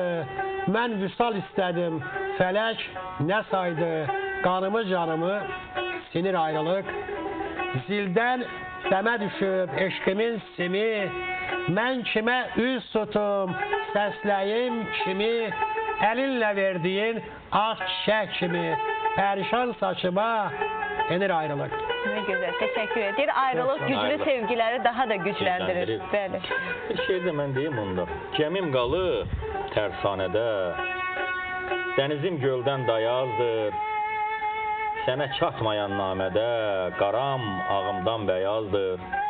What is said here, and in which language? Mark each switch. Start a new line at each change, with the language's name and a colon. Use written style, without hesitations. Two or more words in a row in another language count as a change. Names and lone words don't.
Azerbaijani: Mən vüsal istədim, fələk nə saydı, qanımı canımı sinir ayrılıq. Zildən dəmə düşüb eşqimin simi, mən kimə üz tutum, səsləyim kimi, əlinlə verdiyin ağ çiçək kimi, pərişan saçıma enir ayrılıq.
Turkish: Ne güzel, teşekkür ederim. Ayrılık güclü sevgileri daha da güçləndirir.
Azerbaijani: Bəli. Bir şey də mən deyim onda. Gəmim qalıb tərsanədə, dənizim göldən dayazdır, sənə çatmayan namədə, qaram ağımdan bəyazdır.